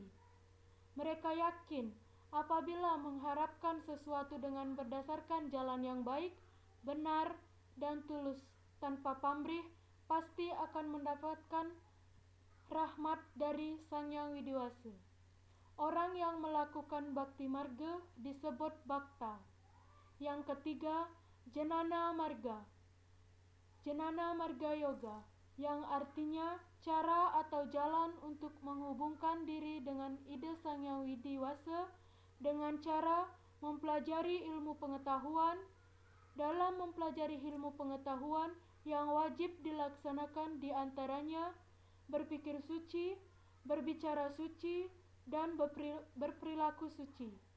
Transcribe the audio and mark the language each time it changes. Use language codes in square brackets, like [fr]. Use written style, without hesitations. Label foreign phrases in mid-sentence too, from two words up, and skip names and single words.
[id] Mereka yakin apabila mengharapkan sesuatu dengan berdasarkan jalan yang baik, benar, dan tulus tanpa pamrih, pasti akan mendapatkan rahmat dari Sang Hyang Widiwasa. Orang yang melakukan bakti marga disebut bakta. Yang ketiga, Jenana marga. Jenana marga yoga, yang artinya cara atau jalan untuk menghubungkan diri dengan ide Sang Hyang Widiwasa dengan cara mempelajari ilmu pengetahuan. Dalam mempelajari ilmu pengetahuan yang wajib dilaksanakan diantaranya berpikir suci, berbicara suci, dan berperilaku suci.